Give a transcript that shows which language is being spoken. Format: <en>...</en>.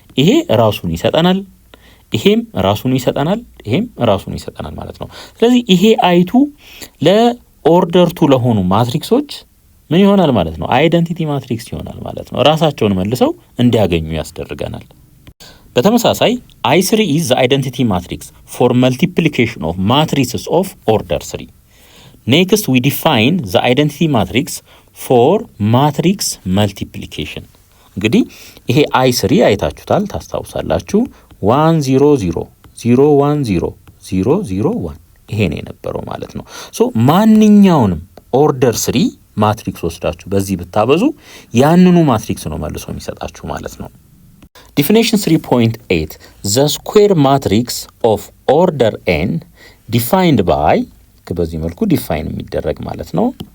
<am>ይሄ ራሱን ይሰጠናል፣ ይሄም ራሱን ይሰጠናል፣ ይሄም ራሱን ይሰጠናል ማለት ነው። ስለዚህ ይሄ አይቱ ለኦርደር 2 ለሆኑ ማትሪክሶች ምን ይሆናል ማለት ነው? አይደንቲቲ ማትሪክስ ይሆናል ማለት ነው። ራሳቸውን መልሰው እንዲያገኙ ያስደርገናል። በተመሳሳይ</am> <en>I3 is the identity matrix for multiplication of matrices of order 3. Next we define the identity matrix for matrix multiplication.</en> <am>እንግዲህ ይሄ I3 አይታችሁታል ታስታውሳላችሁ። 1 0 0 0 1 0 0 0 1 ይሄ ነው የነበረው ማለት ነው። ሶ ማንኛውንም ኦርደር 3 ማትሪክስ ወስዳችሁ በዚህ ብታበዙ ያንኑ ማትሪክስ ነው መልሶ የሚሰጣችሁ ማለት ነው።</am> <en>Definition 3.8 the square matrix of order n defined by</en> <am>በዚህ መልኩ ዲፋይን የሚደረግ ማለት ነው።</am>